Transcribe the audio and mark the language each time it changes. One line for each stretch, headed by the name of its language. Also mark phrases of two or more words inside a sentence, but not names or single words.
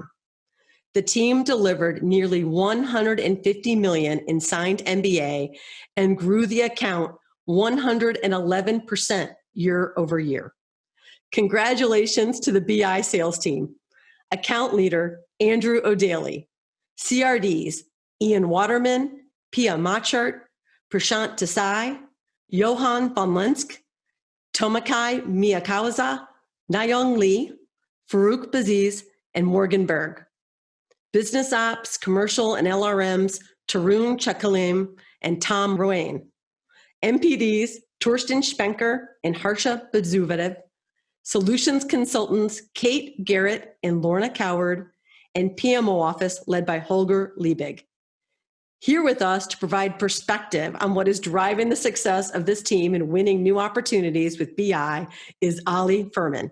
English: The team delivered nearly $150 million in signed MBA and grew the account 111% year over year. Congratulations to the BI sales team. Account leader, Andrew O'Daly. CRDs, Ian Waterman, Pia Machart, Prashant Desai, Johan von Lensk, Tomakai Miyakawa, Nayong Lee, Farouk Baziz, and Morgan Berg. Business Ops, Commercial, and LRMs, Tarun Chakalim and Tom Roane. MPDs, Torsten Spenker and Harsha Badzuvadev. Solutions Consultants, Kate Garrett and Lorna Coward, and PMO Office led by Holger Liebig. Here with us to provide perspective on what is driving the success of this team and winning new opportunities with BI is Ali Furman.